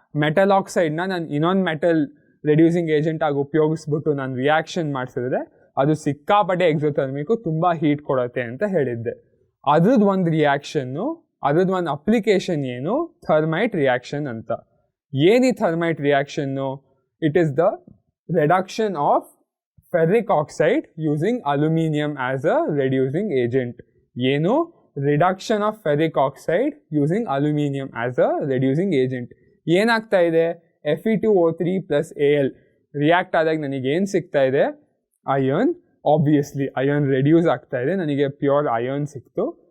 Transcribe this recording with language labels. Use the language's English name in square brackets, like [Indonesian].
[Kannada] Metal ಆಕ್ಸೈಡ್ನ ನಾನು ಇನ್ನೊಂದು metal reducing agent ಆಗಿ ಉಪಯೋಗಿಸ್ಬಿಟ್ಟು ನಾನು ರಿಯಾಕ್ಷನ್ ಮಾಡಿಸಿದ್ರೆ ಅದು ಸಿಕ್ಕಾಪಟ್ಟೆ ಎಕ್ಸೋಥರ್ಮಿಕ್ಕು, ತುಂಬ ಹೀಟ್ ಕೊಡುತ್ತೆ ಅಂತ ಹೇಳಿದ್ದೆ. ಅದ್ರದ್ದು ಒಂದು ರಿಯಾಕ್ಷನ್ನು, ಅದ್ರದ್ದು ಒಂದು ಅಪ್ಲಿಕೇಶನ್ ಏನು? ಥರ್ಮೈಟ್ ರಿಯಾಕ್ಷನ್ ಅಂತ. ಏನು ಈ thermite reaction? [English] It is the reduction of ferric oxide using aluminum as a reducing agent. [Kannada] ಏನು? [English] Reduction of ferric oxide using aluminium as a reducing agent. [Kannada] ಏನಾಗ್ತಾ ಇದೆ? Fe2O3 ಪ್ಲಸ್ Al ರಿಯಾಕ್ಟ್ ಆದಾಗ ನನಗೆ ಏನು ಸಿಗ್ತಾ ಇದೆ? ಅಯರ್ನ್. ಆಬ್ವಿಯಸ್ಲಿ ಅಯರ್ನ್ ರೆಡ್ಯೂಸ್ ಆಗ್ತಾ ಇದೆ, ನನಗೆ ಪ್ಯೂರ್ ಅಯರ್ನ್ ಸಿಕ್ತು.